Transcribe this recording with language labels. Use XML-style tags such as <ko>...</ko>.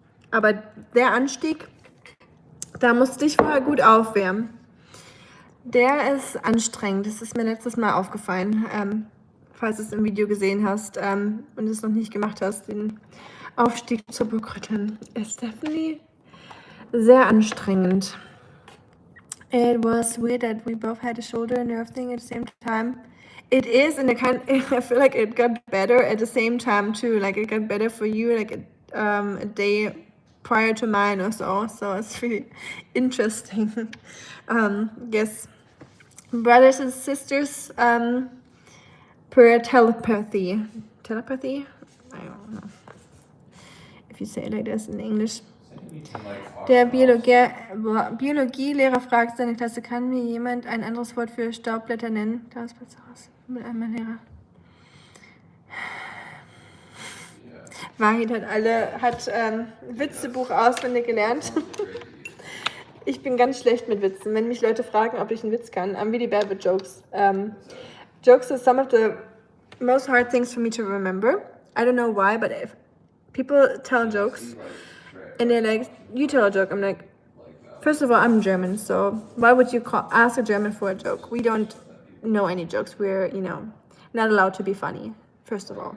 <de>Aber der Anstieg, da musste ich vorher gut aufwärmen. Der ist anstrengend. Das ist mir letztes Mal aufgefallen. Falls du es im Video gesehen hast und es noch nicht gemacht hast, den Aufstieg zu Burgrötteln ist definitely sehr anstrengend.</de> <en>It was weird that we both had a shoulder nerve thing at the same time. It is, and I feel like it got better at the same time too. Like it got better for you, like a day prior to mine or so. So it's really interesting. Yes, brothers and sisters per telepathy. Telepathy? I don't know. if you say it like this in English.</en> <de>Der Biologielehrer fragt seine Klasse, kann mir jemand ein anderes Wort für Staubblätter nennen? Da ist was raus. Mit einem Lehrer. Wahid hat Witzebuch auswendig gelernt. Ich bin ganz schlecht mit Witzen. Wenn mich Leute fragen, ob ich einen Witz kann,</de> <en>I'm really bad with jokes. Jokes are some of the most hard things for me to remember. I don't know why, but if people tell jokes and they're like, you tell a joke, I'm like, first of all, I'm German, so why would you ask a German for a joke? We don't know any jokes. We're, not allowed to be funny, first of all.</en>